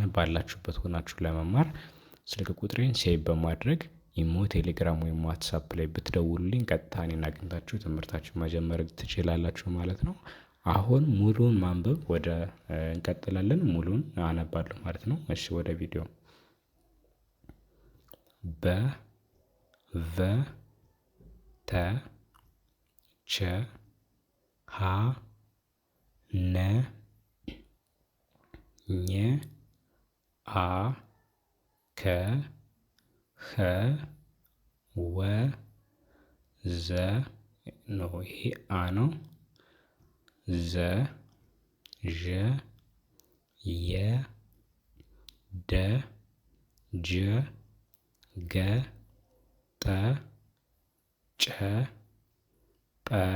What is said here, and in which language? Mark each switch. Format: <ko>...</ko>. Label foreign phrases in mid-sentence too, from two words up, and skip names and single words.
<am>ባላችሁበት ሆናችሁ ለመማር ስልክ ቁጥሬን ሴቭ በማድረግ ኢሞ ቴሌግራም ወይም ዋትሳፕ ላይ ብትደውሉልኝ ቀጥታ እኔን አግኝታችሁ ትምህርታችሁን መጀመር ትችላላችሁ ማለት ነው። አሁን ሙሉውን ማንበብ እንቀጥላለን። ሙሉውን አነባለሁ ማለት ነው። እሺ ወደ ቪዲዮ በ ቨ ተ ቸ ሀ ነ ኘ አ ከ ኸ ወ ዘ ነው። ይሄ አ ነው። ዘ ዠ የ ደ ጀ ገ ጠ ጨ ጰ</am>